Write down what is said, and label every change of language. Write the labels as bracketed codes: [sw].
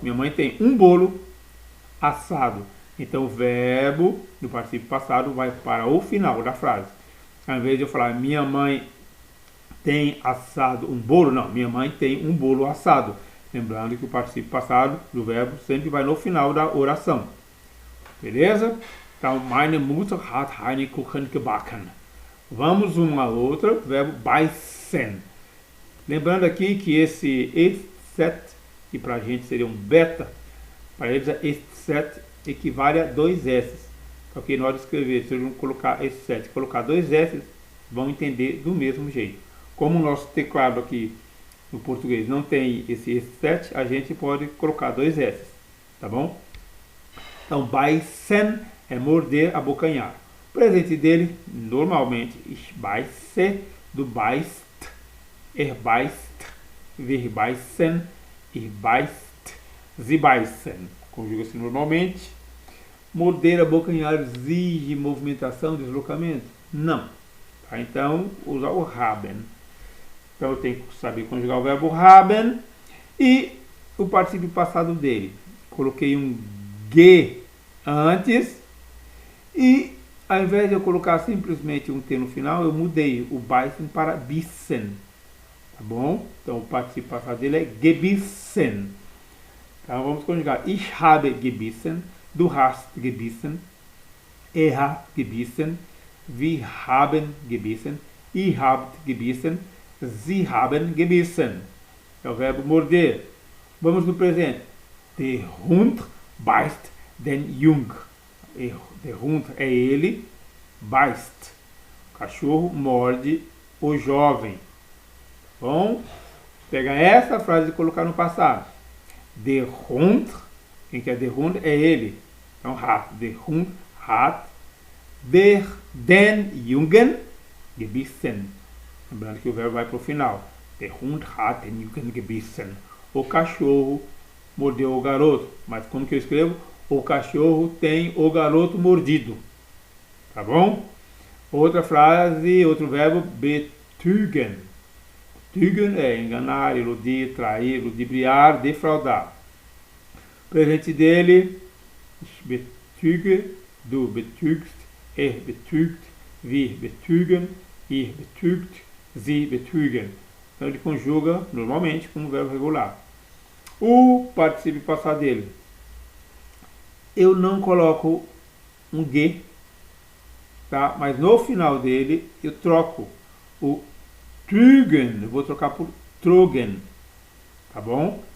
[pt] Minha mãe tem um bolo assado. Então o verbo do particípio passado vai para o final da frase. Ao invés de eu falar minha mãe tem assado um bolo, não, minha mãe tem um bolo assado. Lembrando que o particípio passado do verbo sempre vai no final da oração. Beleza? [de] Então, meine Mutter hat einen Kuchen gebacken. [pt] Vamos uma outra, verbo beißen. Lembrando aqui que esse etc, que para a gente seria um beta, para eles é etc equivale a dois S. Ok? Na hora de escrever, se eu não colocar etc, colocar dois S, vão entender do mesmo jeito. Como o nosso teclado aqui no português não tem esse etc, a gente pode colocar dois S. Tá bom? Então, beißen é morder, abocanhar. O presente dele, normalmente, [de] ich beiße, du beißt, er beißt, wir beißen, ihr beißt, sie beißen. [pt] Conjuga-se normalmente. Morder, abocanhar exige movimentação, deslocamento? Não. Tá? Então, usar o haben. Então, eu tenho que saber conjugar o verbo haben e o particípio passado dele. Coloquei um ge antes e, ao invés de eu colocar simplesmente um T no final, eu mudei o beißen para bissen. Tá bom? Então, o particípio passado dele é gebissen. Então vamos conjugar. [de] Ich habe gebissen, du hast gebissen, er hat gebissen, wir haben gebissen, ihr habt gebissen, sie haben gebissen. [pt] É o verbo morder. Vamos no presente. [de] Der Hund beißt den Jung. Der Hund [pt] é ele, [de] beißt. [pt] O cachorro morde o jovem. Bom, pegar essa frase e colocar no passado. [de] Der Hund, [pt] quem que é [de] der Hund [pt] é ele. Então, hat. [de] Der Hund hat den Jungen gebissen. [pt] Lembrando que o verbo vai para o final. [de] Der Hund hat den Jungen gebissen. [pt] O cachorro mordeu o garoto. Mas como que eu escrevo? O cachorro tem o garoto mordido. Tá bom? Outra frase, outro verbo, betrügen. Betrügen é enganar, iludir, trair, ludibriar, defraudar. Presente dele, [de] ich betrüge, du betrügst, er betrügt, wir betrügen, ihr betrügt, sie betrügen. [pt] Então ele conjuga normalmente como verbo regular. O particípio passado dele. Eu não coloco um G, tá? Mas no final dele eu troco o trügen, eu vou trocar por trogen, tá bom?